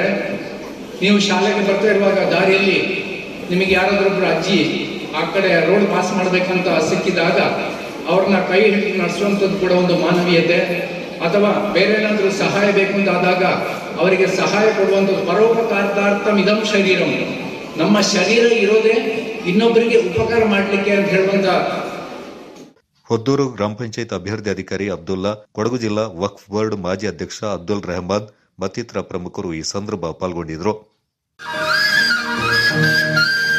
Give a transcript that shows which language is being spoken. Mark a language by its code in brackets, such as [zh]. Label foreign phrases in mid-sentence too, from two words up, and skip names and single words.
[kn] ನೀವು ಶಾಲೆಗೆ ಬರ್ತಾ ಇರುವಾಗ ದಾರಿಯಲ್ಲಿ ನಿಮಗೆ ಯಾರಾದ್ರೊಬ್ರು ಅಜ್ಜಿ ಆ ಕಡೆ [en] road pass [kn] ಮಾಡ್ಬೇಕಂತ ಸಿಕ್ಕಿದಾಗ ಅವ್ರನ್ನ ಕೈ ಹಿಡಿದು ನಡೆಸುವಂಥದ್ದು ಕೂಡ ಒಂದು ಮಾನವೀಯತೆ. ಅಥವಾ ಬೇರೆ ಏನಾದರೂ ಸಹಾಯ ಬೇಕು ಅಂತ ಆದಾಗ ಅವರಿಗೆ ಸಹಾಯ ಕೊಡುವಂಥದ್ದು. [sa] ಪರೋಪಕಾರಾರ್ಥಂ ಇದಂ ಶರೀರಂ. [kn] ನಮ್ಮ ಶರೀರ ಇರೋದೇ ಇನ್ನೊಬ್ಬರಿಗೆ ಉಪಕಾರ ಮಾಡಲಿಕ್ಕೆ ಅಂತ ಹೇಳುವಂತ. ಹೊದ್ದೂರು ಗ್ರಾಮ ಪಂಚಾಯತ್ ಅಭಿವೃದ್ಧಿ ಅಧಿಕಾರಿ ಅಬ್ದುಲ್ಲಾ, ಕೊಡಗು ಜಿಲ್ಲಾ ವಕ್ಫ್ ಬೋರ್ಡ್ ಮಾಜಿ ಅಧ್ಯಕ್ಷ ಅಬ್ದುಲ್ ರೆಹಮಾನ್ ಮತ್ತಿತರ ಪ್ರಮುಖರು ಈ ಸಂದರ್ಭ ಪಾಲ್ಗೊಂಡಿದ್ದರು.